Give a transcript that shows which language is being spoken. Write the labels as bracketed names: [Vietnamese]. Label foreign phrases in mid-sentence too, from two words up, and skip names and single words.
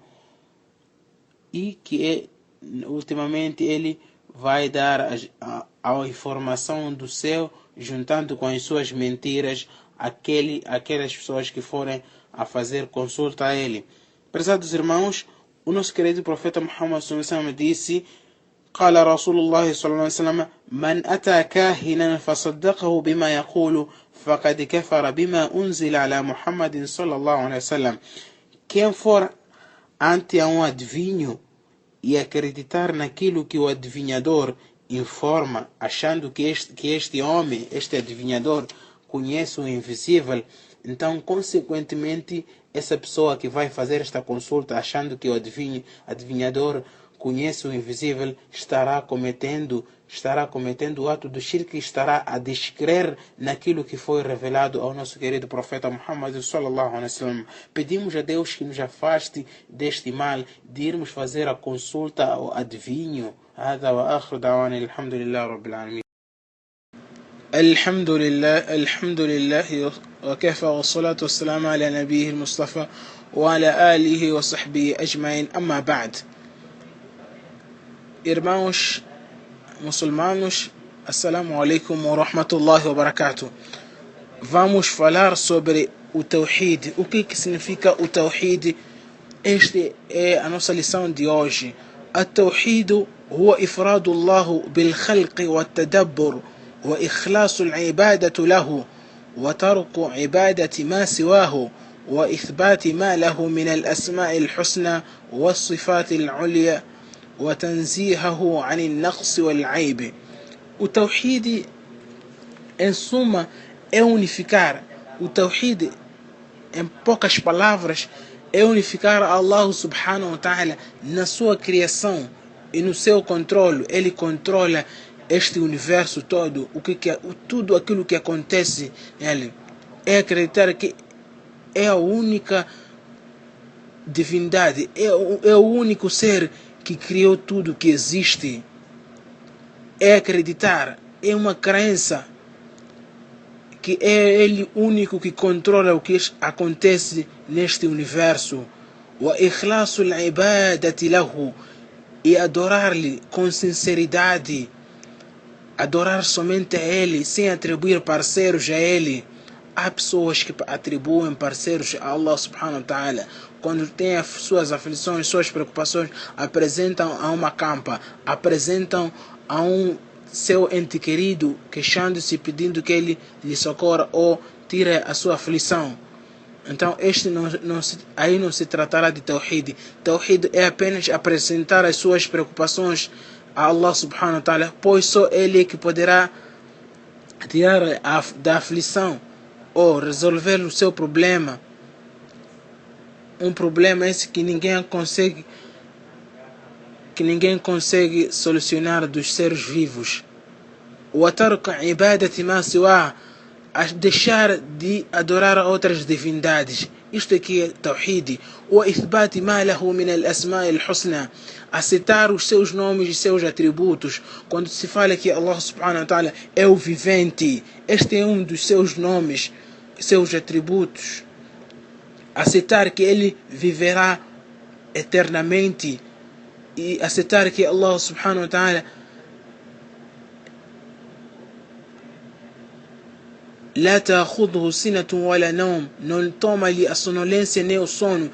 [Portuguese] E que ultimamente ele vai dar a informação do céu, juntando com as suas mentiras aquelas pessoas que forem a fazer consulta a ele. Prezados irmãos, o nosso querido profeta Muhammad [Arabic] صلى الله عليه وسلم [Portuguese] disse: [Arabic] قال رسول الله صلى الله عليه وسلم من أتى كاهنا فصدقه بما يقول فقد كفر بما أنزل على محمد صلى الله عليه وسلم. [Portuguese] Quem for ante um adivinho e acreditar naquilo que o adivinhador informa, achando que este homem, este adivinhador, conhece o invisível, então, consequentemente, essa pessoa que vai fazer esta consulta, achando que o adivinhador conhece o invisível, estará cometendo o ato do shirk, estará a descrer naquilo que foi revelado ao nosso querido profeta Muhammad [Arabic] صلى الله عليه وسلم. [Portuguese] Pedimos a Deus que nos afaste deste mal, de irmos fazer a consulta ao adivinho. [Arabic] هذا وآخر دعوانا الحمد لله رب العالمين. الحمد لله وكفى والصلاة والسلام على نبيه المصطفى وعلى آله وصحبه أجمعين. أما بعد, [Portuguese] irmãos muçulmanos, [Arabic] السلام عليكم ورحمة الله وبركاته. [Portuguese] Vamos falar sobre o Tawhid. O que significa o Tawhid? Esta é a nossa lição de hoje. [Arabic] التوحيد هو إفراد الله بالخلق والتدبر وإخلاص العبادة له وترك عبادة ما سواه وإثبات ما له من الأسماء الحسنى والصفات العليا وتنزيهه عن النقص والعيب. [Portuguese] O Tawhid, em suma, é unificar. O Tawhid, em poucas palavras, é unificar Allah [Arabic] سبحانه وتعالى [Portuguese] na sua criação e no seu controle. Ele controla este universo todo, tudo aquilo que acontece nele. É acreditar que é a única divindade, é o único ser que criou tudo que existe. É acreditar, é uma crença que é Ele único que controla o que acontece neste universo. [Arabic] وإخلاص العبادة له, [Portuguese] e adorar-lhe com sinceridade, adorar somente a Ele, sem atribuir parceiros a Ele. Há pessoas que atribuem parceiros a Allah [Arabic] سبحانه وتعالى. [Portuguese] Quando têm as suas aflições, suas preocupações, apresentam a uma campa, apresentam a um seu ente querido, queixando-se, pedindo que ele lhe socorra ou tire a sua aflição. Então aí não se tratará de Tawhid. Tawhid é apenas apresentar as suas preocupações a Allah [Arabic] سبحانه وتعالى, [Portuguese] pois só Ele que poderá tirar da aflição ou resolver o seu problema. Um problema esse que ninguém consegue solucionar dos seres vivos. وترك عبادة ما سواه, a deixar de adorar a outras divindades. Isto aqui é Tawhid. [Arabic] وإثبات ما له من الأسماء الحسنى, [Portuguese] aceitar os seus nomes e seus atributos. Quando se fala que Allah [Arabic] سبحانه وتعالى [Portuguese] é o vivente, este é um dos seus nomes, seus atributos. Aceitar que Ele viverá eternamente e aceitar que Allah [Arabic] سبحانه وتعالى لا تأخذه سنة ولا نوم, [Portuguese] não toma-lhe a sonolência nem o sono.